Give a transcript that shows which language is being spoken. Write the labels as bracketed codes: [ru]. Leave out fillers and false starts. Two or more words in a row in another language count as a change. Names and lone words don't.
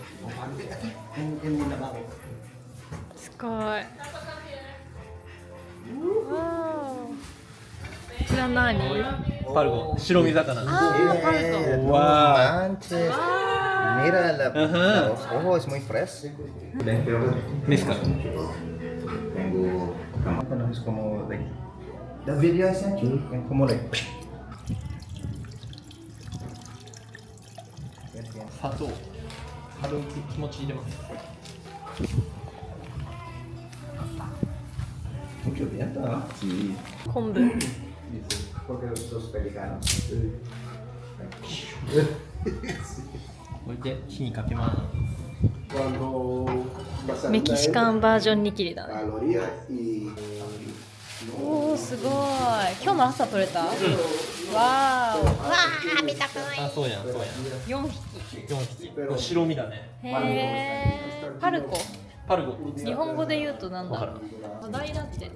[ja] すごい。は何？パルゴ、白身魚。あー、パルコ。 [es] No Wow. manches. Ah. Mira, Ajá. los ojos es muy fresco. Mezcal. Tengo. Es como. [en] Like, the video I sent you. [es] Como like. [ja] 砂糖。軽く気持ち入れます。 [es] Mucho viento, ¿no? Sí. [ja] 昆布。 [es] Porque los pelicanos. [ja] これで火にかけます。 [es] Cuando vas a [ja] メキシカンバージョン握りだね。 [es] calorías y [ja] おー、すごい。今日の朝取れた？わーお。わー、見たくない。あ、そうやん、そうやん。 4匹。 4匹。これ白身だね。へー。パルコ。パルゴ。日本語で言うとなんだろう。マダイだって。